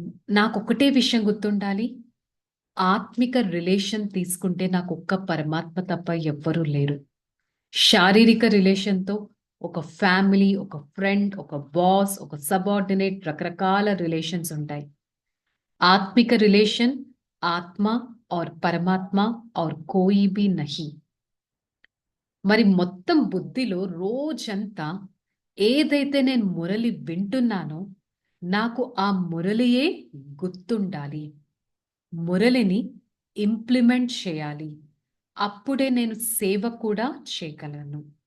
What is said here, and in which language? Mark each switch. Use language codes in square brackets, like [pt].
[te] నాకు ఒకటే విషయం గుర్తుండాలి, ఆత్మిక రిలేషన్ తీసుకుంటే నాకు ఒక్క పరమాత్మ తప్ప ఎవ్వరూ లేరు. శారీరక రిలేషన్తో ఒక ఫ్యామిలీ, ఒక ఫ్రెండ్, ఒక బాస్, ఒక సబార్డినేట్, రకరకాల రిలేషన్స్ ఉంటాయి. [hi] आत्मिक रिलेशन आत्मा और परमात्मा और कोई भी नहीं. [te] మరి మొత్తం బుద్ధిలో రోజంతా ఏదైతే నేను మురళి వింటున్నానో నాకు ఆ మురళియే గుర్తుండాలి. మురళిని ఇంప్లిమెంట్ చేయాలి. అప్పుడే నేను సేవ కూడా చేయగలను.